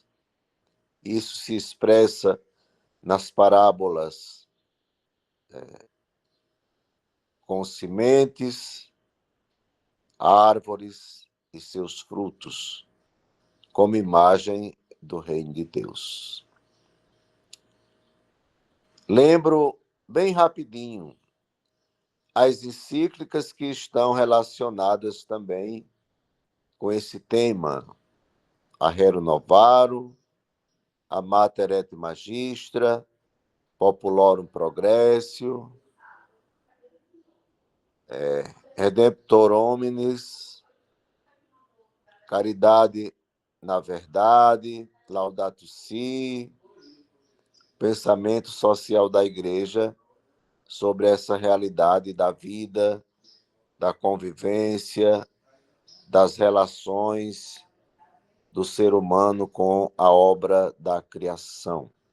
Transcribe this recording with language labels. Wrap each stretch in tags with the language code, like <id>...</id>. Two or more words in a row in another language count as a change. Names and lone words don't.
<pt>Isso se expressa nas parábolas com sementes, árvores e seus frutos, como imagem do reino de Deus. Lembro bem rapidinho as encíclicas que estão relacionadas também com esse tema: a Rerum Novarum, a Mater et Magistra, Populorum Progressio, Redemptor Hominis, Caridade na Verdade, Laudato Si, pensamento social da Igreja sobre essa realidade da vida, da convivência, das relações do ser humano com a obra da criação.</pt>